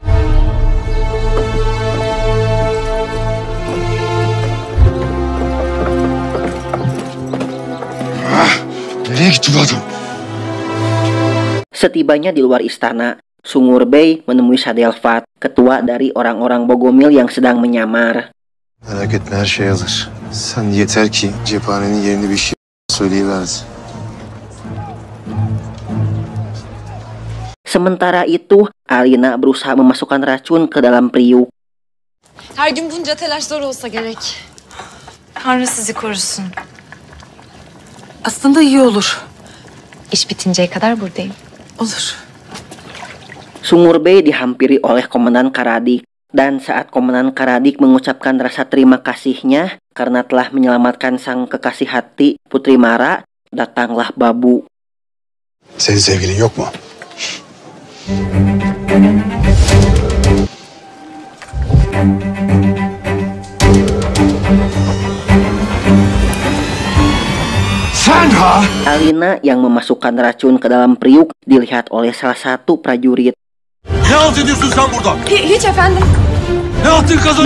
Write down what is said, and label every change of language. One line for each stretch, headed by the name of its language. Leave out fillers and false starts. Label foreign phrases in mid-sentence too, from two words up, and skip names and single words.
Indonesian: Setibanya di luar istana, Sungurbay menemui Sadelvat, ketua dari orang-orang Bogomil yang sedang menyamar.
Turkish: Merak etme, her şey hazır. Sen yeter ki cephanenin yerini bir şey söyleyiversin.
Indonesian: Sementara itu, Alina berusaha memasukkan racun ke dalam periuk.
Turkish: Her gün bunca telaş zor olsa gerek. Tanrı sizi korusun. Aslında iyi olur. İş bitinceye kadar buradayım. Olur.
Indonesian: Sungurbay dihampiri oleh Komandan Karadik, dan saat Komandan Karadik mengucapkan rasa terima kasihnya karena telah menyelamatkan sang kekasih hati Putri Mara, datanglah Babu.
Turkish: Senin sevgilin yok mu?
Indonesian: Alina yang memasukkan racun ke dalam periuk dilihat oleh salah satu prajurit.
Turkish: Ne halt ediyorsun sen burada? Hiç efendim. Ne yaptın kızım?